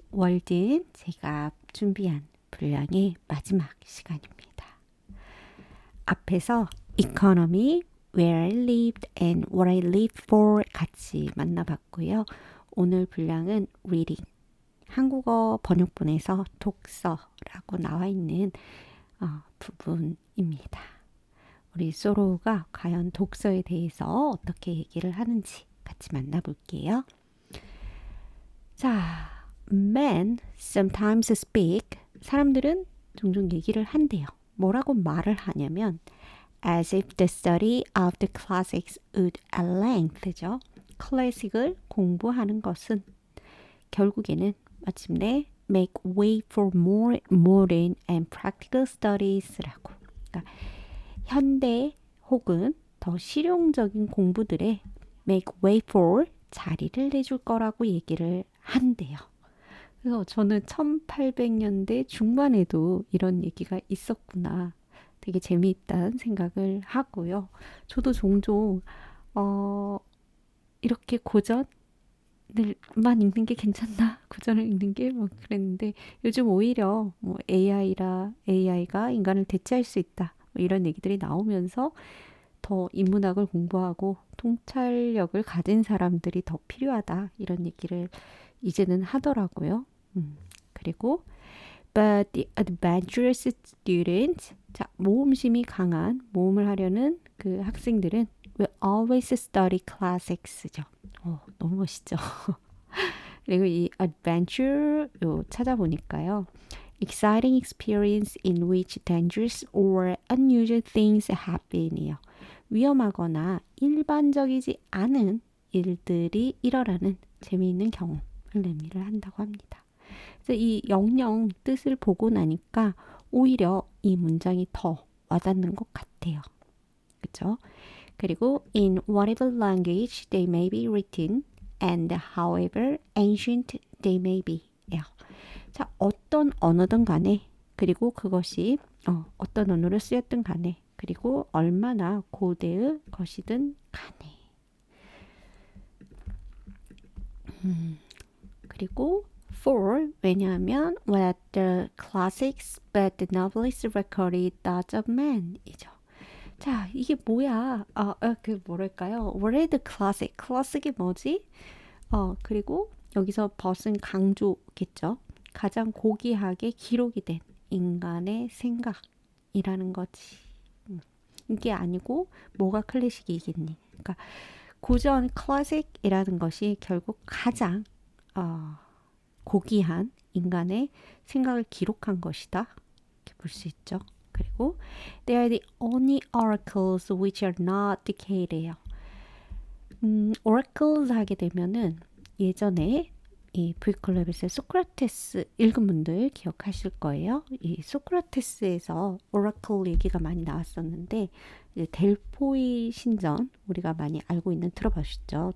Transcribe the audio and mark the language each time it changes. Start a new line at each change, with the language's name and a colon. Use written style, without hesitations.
Korean: 월든 제가 준비한 분량의 마지막 시간입니다. 앞에서 economy,
English: where I lived and what I lived for
Korean: 같이 만나봤고요. 오늘 분량은 reading, 한국어 번역본에서 독서라고 나와 있는 부분입니다. 우리 소로가 과연 독서에 대해서 어떻게 얘기를 하는지 같이 만나볼게요.
English: 자, men sometimes speak.
Korean: 사람들은 종종 얘기를 한대요. 뭐라고 말을 하냐면
English: as if the study of the classics would at length죠.
Korean: 클래식을 공부하는 것은 결국에는 마침내
English: make way for more modern and practical studies라고.
Korean: 그러니까 현대 혹은 더 실용적인 공부들에
English: make way for
Korean: 자리를 내줄 거라고 얘기를 한대요. 그래서 저는 1800년대 중반에도 이런 얘기가 있었구나. 되게 재미있다는 생각을 하고요. 저도 종종 이렇게 고전을만 읽는 게 괜찮나? 고전을 읽는 게 뭐 그랬는데 요즘 오히려 뭐 AI가 인간을 대체할 수 있다. 뭐 이런 얘기들이 나오면서 더 인문학을 공부하고 통찰력을 가진 사람들이 더 필요하다. 이런 얘기를 이제는 하더라고요. 그리고
English: but the adventurous students,
Korean: 자, 모험심이 강한 모험을 하려는 그 학생들은
English: will always study classics
Korean: 죠. 너무 멋있죠. 그리고 이 adventure 요 찾아보니까요.
English: exciting experience in which dangerous or unusual things happen이요.
Korean: 위험하거나 일반적이지 않은 일들이 일어나는 재미있는 경험을 의미를 한다고 합니다. 그래서 이 영영 뜻을 보고 나니까 오히려 이 문장이 더 와닿는 것 같아요. 그렇죠?
English: 그리고 in whatever language they may be written and however ancient they may be.
Korean: 자, 어떤 언어든 간에 그리고 그것이 어떤 언어로 쓰였든 간에 그리고 얼마나 고대의 것이든 간에 그리고 for 왜냐하면
English: what the classics but the novelist recorded thoughts of man
Korean: 이죠. 자, 이게 뭐야? 그 뭐랄까요?
English: What are the classic?
Korean: 클래식이 뭐지? 그리고 여기서 벗은 강조겠죠. 가장 고귀하게 기록이 된 인간의 생각이라는 거지. 이게 아니고 뭐가 클래식이겠니? 그러니까 고전 클래식이라는 것이 결국 가장 고귀한 인간의 생각을 기록한 것이다. 이렇게 볼 수 있죠.
English: 그리고 they are the only oracles which are not decayed예요.
Korean: oracles 하게 되면은 예전에 이 V클럽에서 소크라테스 읽은 분들 기억하실 거예요. 이 소크라테스에서 오라클 얘기가 많이 나왔었는데 이제 델포이 신전 우리가 많이 알고 있는 들어보셨죠?